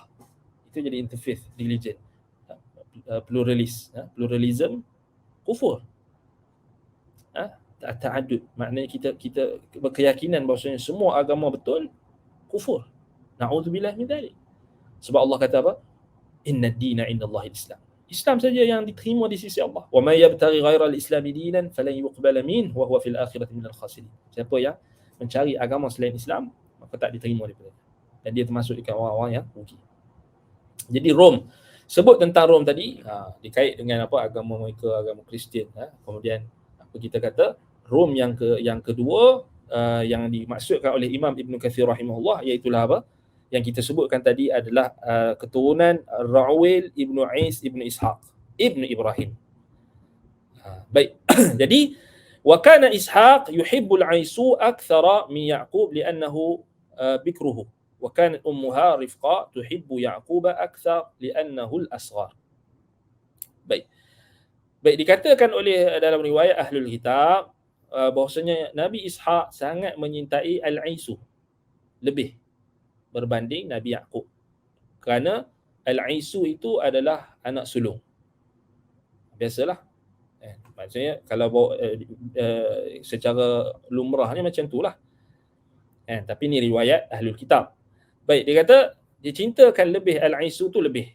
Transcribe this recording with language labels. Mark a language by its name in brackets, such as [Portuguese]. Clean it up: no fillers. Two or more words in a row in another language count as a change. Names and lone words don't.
[Malay] Itu jadi [English] interfaith religion, [Malay] pluralism kufur. Ta'addud, maknanya kita berkeyakinan bahawasanya semua agama betul, kufur. [Arabic] نعوذ بالله من ذلك. [Malay] Sebab Allah kata apa? [Arabic] إن الدين عند الله الإسلام. [Malay] Islam saja yang diterima di sisi Allah. [Arabic] ومن يبتغ غير الإسلام دينا فلن يقبل منه وهو في الآخرة من الخاسرين. [Malay] Siapa yang mencari agama selain Islam, maka tak diterima daripada dia. Dan dia termasuk di kalangan orang yang rugi. Jadi Rom, sebut tentang Rom tadi, dikait dengan apa, agama mereka, agama Kristian. Kemudian apa kita kata, Rom yang kedua yang dimaksudkan oleh Imam Ibn Kathir rahimahullah, iaitulah apa? Yang kita sebutkan tadi adalah keturunan Ra'wil Ibn Ais Ibn Ishaq Ibn Ibrahim. Baik. [Arabic] Jadi وكان إسحاق يحب العيص أكثر من يعقوب لأنه بكره وكانت أمها رفقة تحب يعقوب أكثر لأنه الأصغر. [Malay] Baik. Dikatakan oleh dalam riwayat Ahlul Kitab bahwasanya Nabi Ishaq sangat menyintai Al-Aisu lebih berbanding Nabi Ya'qub. Kerana Al-Aisu itu adalah anak sulung. Biasalah. Maksudnya kalau secara lumrahnya macam itulah. Tapi ni riwayat Ahlul Kitab. Baik, dia kata dia cintakan lebih Al-Aisu tu lebih.